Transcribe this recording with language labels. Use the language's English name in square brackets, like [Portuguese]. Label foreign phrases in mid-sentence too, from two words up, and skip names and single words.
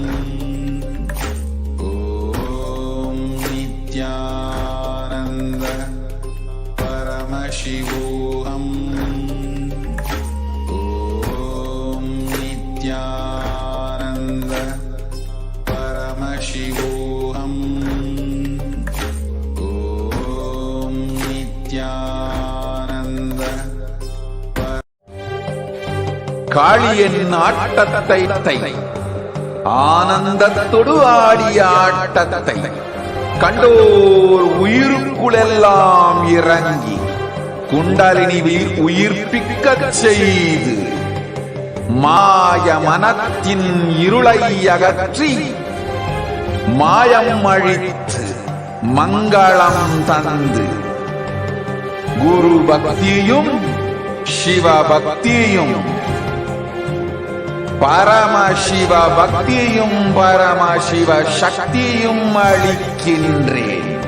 [Sanskrit] ओम् नित्यानन्द परमशिवोहम्. ओम् नित्यानन्द परमशिवोहम्. ओम् नित्यानन्द. [Tamil] காளியின் ஆட்டத்தை ஆனந்தத்தொடு ஆடிய ஆட்டத்தை கண்டோர் உயிருக்குளெல்லாம் இறங்கி குண்டலினி உயிர்ப்பிக்கச் செய்து மாய மனத்தின் இருளை அகற்றி மாயம் அழித்து மங்களம் தந்து குரு பக்தியும் சிவ பக்தியும் பரமசிவ பக்தியும் பரமசிவ சக்தியும் அளிக்கின்றேன்.